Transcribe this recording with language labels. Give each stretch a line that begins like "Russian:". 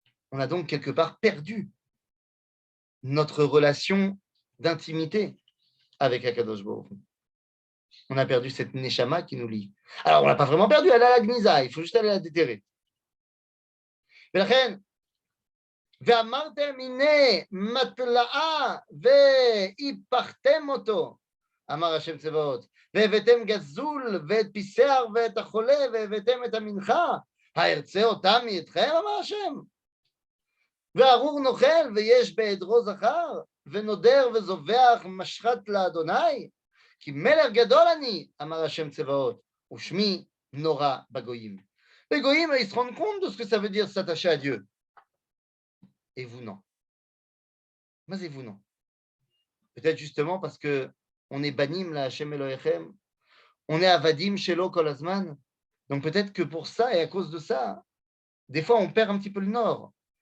French: On a donc quelque part perdu notre relation d'intimité avec Akadosh Baruch Hu. On a perdu cette neshama qui nous lie. Alors, on l'a pas vraiment perdu, elle est à la Gniza, il faut juste aller la déterrer.
Hebrew: ולכן, ואמרתם הנה מטלאה והיפחתם אותו, אמר השם צבאות, והבאתם גזול ואת פיסח ואת החולה והבאתם את המנחה, הארצה אותם מאתכם, אמר השם. וארור נוכל ויש בעדרו זכר, ונודר וזובח משחת לאדוני, כי מלך גדול אני, אמר השם צבאות, ושמי נורא בגויים.
French: Les goïms, ils se rendent compte de ce que ça veut dire s'attacher à Dieu. Et vous, non. Mais et vous, non. Peut-être justement parce qu'on est
Hebrew: banim la Hashem Elohechem,
French: on est
Hebrew: avadim shelo kol hazman.
French: Donc peut-être que pour ça et à cause de ça, des fois on perd un petit peu le nord.